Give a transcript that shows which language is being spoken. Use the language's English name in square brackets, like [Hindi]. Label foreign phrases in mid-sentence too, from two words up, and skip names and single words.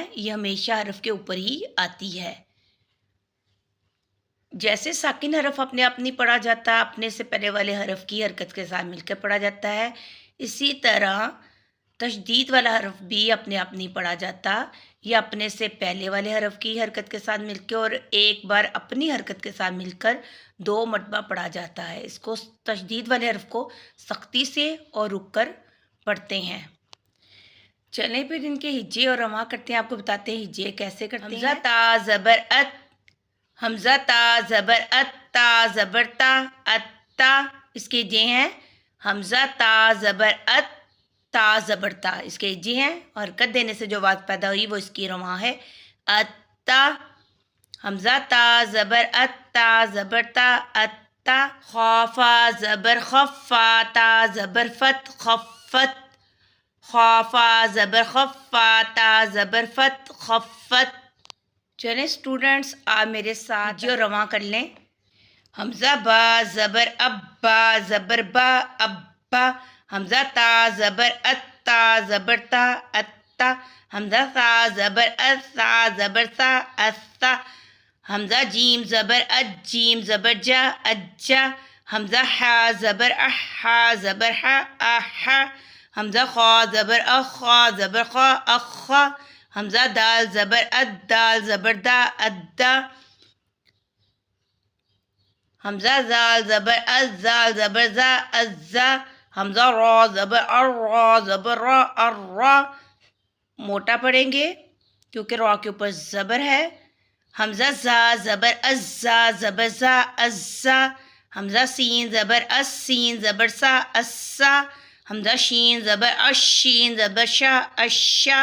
[Urdu] یہ ہمیشہ حرف کے اوپر ہی آتی ہے۔ جیسے ساکن حرف اپنے آپ نہیں پڑھا جاتا، اپنے سے پہلے والے حرف کی حرکت کے ساتھ مل کر پڑھا جاتا ہے، اسی طرح تشدید والا حرف بھی اپنے آپ نہیں پڑھا جاتا، یہ اپنے سے پہلے والے حرف کی حرکت کے ساتھ مل کے اور ایک بار اپنی حرکت کے ساتھ مل کر 2 مرتبہ پڑھا جاتا ہے۔ اس کو تشدید والے حرف کو سختی سے اور رک کر پڑھتے ہیں۔ چلیں پھر ان کے ہجے اور رواں کرتے ہیں، آپ کو بتاتے ہیں ہجے کیسے کرتے ہیں۔ حمزہ تا زبر ات، حمزہ تا زبر ات، تا زبر تا، اتا، اس کے ہجے ہیں حمزہ تا زبر ات، تا زبر تا، اس کے ہجے ہیں، اور حرکت دینے سے جو آواز پیدا ہوئی وہ اس کی رواں ہے اتا۔ حمزہ تا زبر ات، تا زبر تا، اتا۔ خوفا زبر خفا، تا زبر فت، خفت۔ خوفا زبر خفا، تا زبر فت، خفت۔ چلیں اسٹوڈنٹس آپ میرے ساتھ جو رواں کر لیں۔ حمزہ با زبر اب، با زبر با، ابا۔ حمزہ تا زبر ات، تا زبر تا، اتا۔ حمزہ سا زبر اس، سا زبر سا، اسا۔ حمزہ جیم زبر اج، جیم زبر جا، اجا۔ حمزہ حا زبر اح، حا زبر حا، احا۔ حمزہ خا زبر اخ، خا زبر خا، اخا۔ حمزہ دال زبر اد، دال زبر دا، ادا۔ حمزہ زال زبر از، زال زبر زا، ازا۔ حمزہ را زبر ار، را زبر را، ارا۔ موٹا پڑھیں گے کیونکہ را کے اوپر زبر ہے۔ حمزہ زا زبر از، زا زبر زا، ازا۔ حمزہ سین زبر اس، سین زبر سا، اسا۔ حمزہ شین زبر اش، شین زبر شا، اشا۔